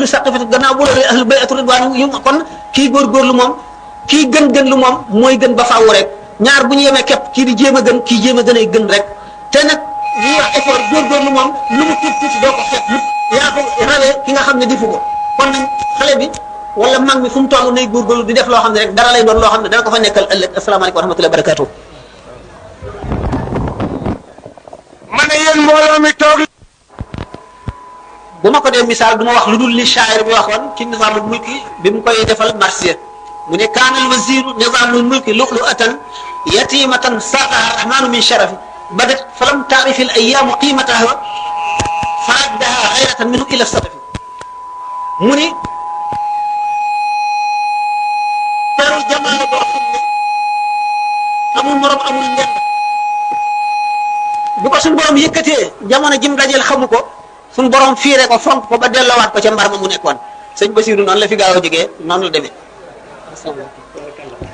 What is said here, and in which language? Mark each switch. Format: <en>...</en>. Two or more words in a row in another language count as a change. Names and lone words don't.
<wo>saqifati gannaaw bu loolu</wo> <ar>أهل بيعة الرضوان</ar> <wo>yu kon kii góorgóorlu moom kii gën lu moom mooy gën ba faaw rek ñaar bu ñu yemee képp kii di jéem a gën kii jéem a gën ay gën rek te nag li ñuy wax effort góorgóorlu moom lu mu tuuti doo ko xeet yaa ko rawee ki nga xam ne difu ko kon nag xale bi wala mag mi fu mu toll nay góorgóorlu di def loo xam ne rek dara lay doon loo xam ne dana ko fa nekkal ëllëg</wo> <ar>السلام عليكم ورحمة الله وبركاته.</ar> <wo>ma ne yéen mbooloo mi toog. bu ma ko dee misaal du ma wax lu dul li shaayir bi waxoon ci nizaamul mulki bi mu koy defal marsiya mu ne</wo> <ar>كان الوزير نظام الملك لؤلؤة يتيمة صاغها الرحمن من شرف بدت فلم تعرف الأيام قيمتها فردها غيرة منه إلى صدف</ar> <wo>mu ni teru jamono boo xam ne amul morom amul njënd bu ko suñu borom yëkkatee jamono jim dajeel xamu ko suñu borom fiire ko fonk ko ba delloowaat ko ca mbar ma mu nekkoon sëñ Basiru noonu la fi gaaw a jógee noonu la demee.</wo>